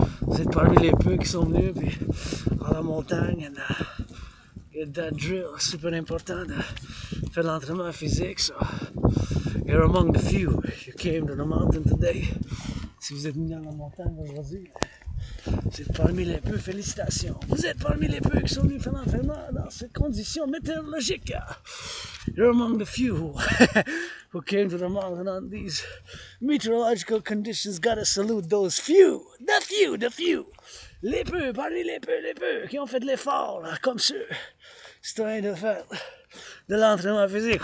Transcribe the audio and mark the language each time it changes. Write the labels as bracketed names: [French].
[French] Vous êtes parmi les peu qui sont venus puis, à la montagne. [English] And, get that drill, super important. [French] Faire l'entraînement physique. [English] So, you're among the few. You came to the mountain today. [French] Si vous êtes venu dans la montagne aujourd'hui, vous êtes parmi les peu. Félicitations. Vous êtes parmi les peu qui sont venus faire l'entraînement dans ces conditions météorologiques. [English] You're among the few who came to the mountain on these meteorological conditions. Gotta salute those few. The few, the few. [French] Les peu, parmi les peu qui ont fait de l'effort, là, comme ceux. Citoyen de faire de l'entraînement physique.